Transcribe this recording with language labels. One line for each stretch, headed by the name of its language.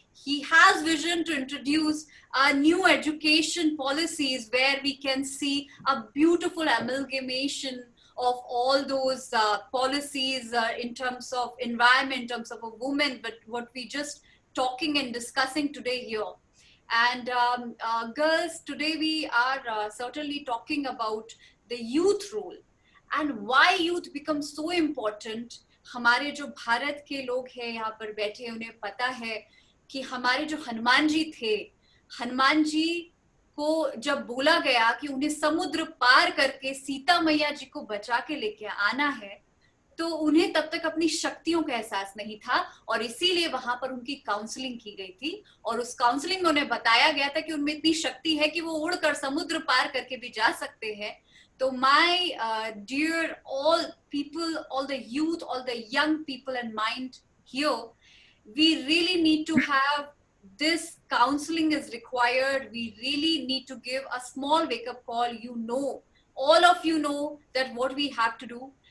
English: He has vision to introduce new education policies where we can see a beautiful amalgamation of all those policies in terms of environment, in terms of a woman, but what we just talking and discussing today here. And girls, today we are certainly talking about the youth role and why youth becomes so important.
Hindi: हमारे जो भारत के लोग हैं यहाँ पर बैठे, उन्हें पता है कि हमारे जो हनुमान जी थे, हनुमान जी को जब बोला गया कि उन्हें समुद्र पार करके सीता मैया जी को बचा के लेके आना है, तो उन्हें तब तक अपनी शक्तियों का एहसास नहीं था, और इसीलिए वहां पर उनकी काउंसलिंग की गई थी, और उस काउंसलिंग में उन्हें बताया गया था कि उनमें इतनी शक्ति है कि वो उड़कर समुद्र पार करके भी जा सकते हैं.
English: So my dear all people, all the youth, all the young people in mind here, we really need to have this counseling is required. We really need to give a small wake-up call. You know, all of you know that what we have to do.